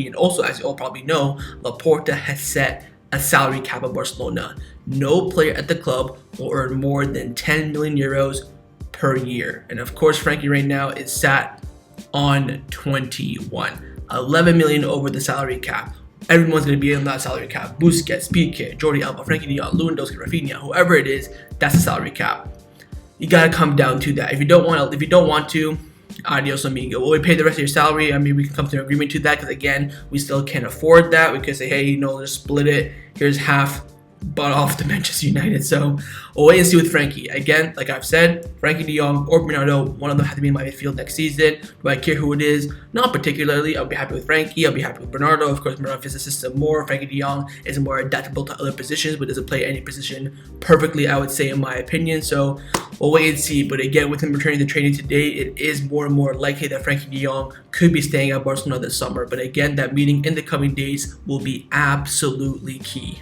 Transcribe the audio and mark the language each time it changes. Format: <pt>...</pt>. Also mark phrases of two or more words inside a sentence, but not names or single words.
<en>And also, as you all probably know, Laporta has set a salary cap of Barcelona. No player at the club will earn more than 10 million euros per year. And of course, Frenkie right now is sat on 21. 11 million over the salary cap. Everyone's going to be in that salary cap. Busquets, Piqué, Jorge, Alba, Frenkie de Jong, Lewandowski, Raphinha, whoever it is, that's the salary cap. You got to come down to that. If you don't want to,</en> <es>adios amigo.</es> <en>Will we pay the rest of your salary? I mean, we can come to an agreement to that, because again, we still can't afford that. We could say, hey, just split it. Here's half bought off to Manchester United. So we'll wait and see with Frenkie. Again, like I've said, Frenkie de Jong or Bernardo, one of them have to be in my midfield next season. Do I care who it is? Not particularly. I'll be happy with Frenkie. I'll be happy with Bernardo. Of course, Bernardo fits the system more. Frenkie de Jong is more adaptable to other positions, but doesn't play any position perfectly, I would say, in my opinion. So we'll wait and see. But again, with him returning to training today, it is more and more likely that Frenkie de Jong could be staying at Barcelona this summer. But again, that meeting in the coming days will be absolutely key.</en>